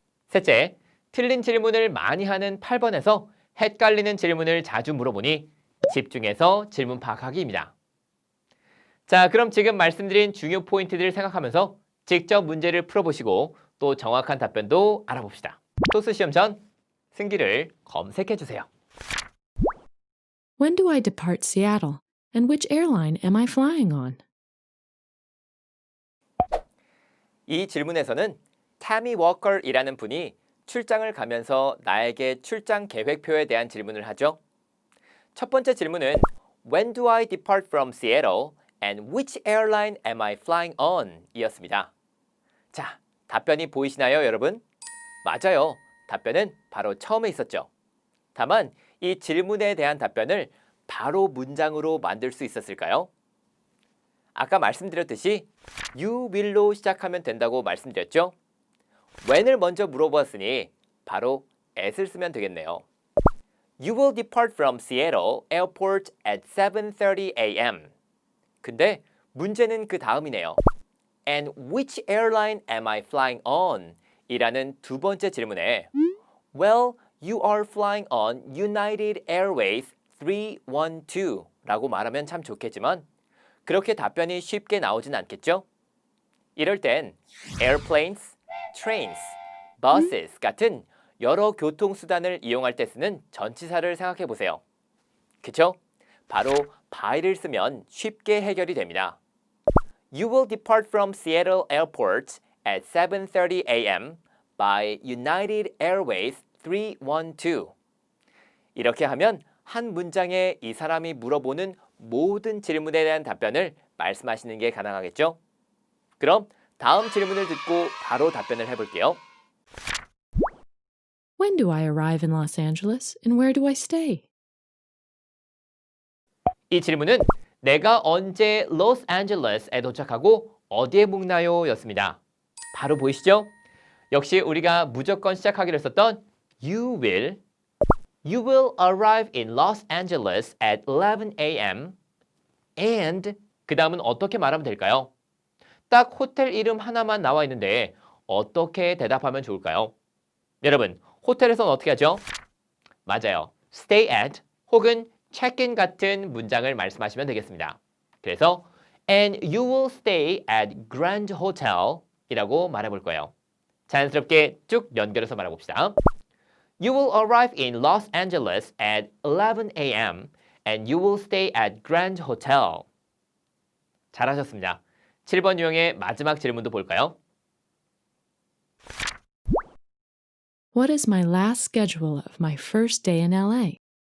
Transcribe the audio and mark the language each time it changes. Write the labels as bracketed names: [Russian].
[Korean] 셋째, 틀린 질문을 많이 하는 8번에서 헷갈리는 질문을 자주 물어보니 집중해서 질문 파악하기입니다. 자, 그럼 지금 말씀드린 중요 포인트들을 생각하면서 직접 문제를 풀어보시고 또 정확한 답변도 알아봅시다. 토스 시험 전 승기를 검색해주세요. [English] When do I depart Seattle? And which airline am I flying on? [Korean] 이 질문에서는 타미 워커이라는 분이 출장을 가면서 나에게 출장 계획표에 대한 질문을 하죠. 첫 번째 질문은 [English] When do I depart from Seattle and which airline am I flying on? [Korean] 이었습니다. 자, 답변이 보이시나요, 여러분? 맞아요. 답변은 바로 처음에 있었죠. 다만 이 질문에 대한 답변을 바로 문장으로 만들 수 있었을까요? 아까 말씀드렸듯이 You will로 시작하면 된다고 말씀드렸죠? when을 먼저 물어보았으니 바로 at을 쓰면 되겠네요. [English] You will depart from Seattle Airport at 7:30 a.m. [Korean] 근데 문제는 그 다음이네요. [English] And which airline am I flying on? [Korean] 이라는 두 번째 질문에 [English] Well, you are flying on United Airways 312 [Korean] 라고 말하면 참 좋겠지만 그렇게 답변이 쉽게 나오진 않겠죠? 이럴 땐 [English] airplanes, trains, buses [Korean] 같은 여러 교통수단을 이용할 때 쓰는 전치사를 생각해 보세요. 그쵸? 바로 by를 쓰면 쉽게 해결이 됩니다. [English] You will depart from Seattle Airport at 7:30 a.m. by United Airways 312. [Korean] 이렇게 하면 한 문장에 이 사람이 물어보는 모든 질문에 대한 답변을 말씀하시는 게 가능하겠죠? 그럼 다음 질문을 듣고 바로 답변을 해볼게요. [English] When do I arrive in Los Angeles and where do I stay? [Korean] 이 질문은 내가 언제 로스앤젤레스에 도착하고 어디에 묵나요? 였습니다. 바로 보이시죠? 역시 우리가 무조건 시작하기로 했었던 [English] You will arrive in Los Angeles at 11 a.m. [Korean] and 그 다음은 어떻게 말하면 될까요? 딱 호텔 이름 하나만 나와 있는데 어떻게 대답하면 좋을까요? 여러분, 호텔에서는 어떻게 하죠? 맞아요. stay at 혹은 check-in 같은 문장을 말씀하시면 되겠습니다. 그래서 [English] and you will stay at Grand Hotel [Korean] 이라고 말해볼 거예요. 자연스럽게 쭉 연결해서 말해봅시다. [English] You will arrive in Los Angeles at 11 a.m. and you will stay at Grand Hotel. [Korean] 잘하셨습니다. 7번 유형의 마지막 질문도 볼까요? [English] What is my last schedule of my first day in LA?